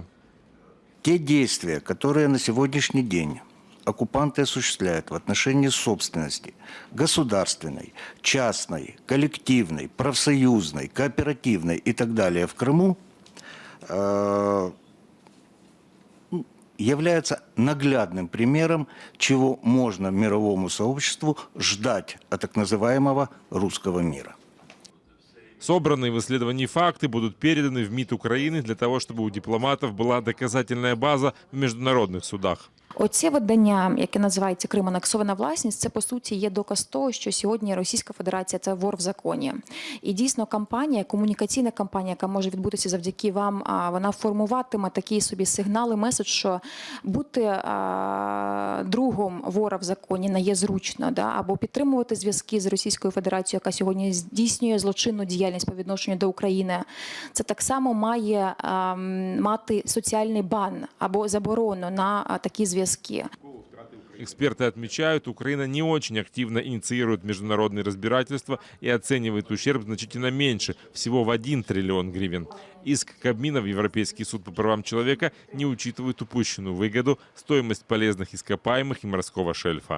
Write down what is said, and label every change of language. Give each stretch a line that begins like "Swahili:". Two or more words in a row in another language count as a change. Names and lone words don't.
Russian: Те действия, которые на сегодняшний день оккупанты осуществляют в отношении собственности государственной, частной, коллективной, профсоюзной, кооперативной и так далее в Крыму, является наглядным примером, чего можно мировому сообществу ждать от так называемого русского мира. Собранные в исследовании факты будут переданы в МИД Украины для того, чтобы у дипломатов была доказательная база в международных судах.
Ukrainian: Оце видання, яке називається «Крим. Анексована власність», це, по суті, є доказ того, що сьогодні Російська Федерація – це вор в законі. І дійсно кампанія, комунікаційна кампанія, яка може відбутися завдяки вам, вона формуватиме такі собі сигнали, меседж, що бути другом вора в законі не є зручно, або підтримувати зв'язки з Російською Федерацією, яка сьогодні здійснює злочинну діяльність по відношенню до України. Це так само має мати соціальний бан або заборону на такі зв'язки.
Russian: Эксперты отмечают, Украина не очень активно инициирует международные разбирательства и оценивает ущерб значительно меньше, всего в 1 триллион гривен. Иск Кабмина в Европейский суд по правам человека не учитывает упущенную выгоду, стоимость полезных ископаемых и морского шельфа.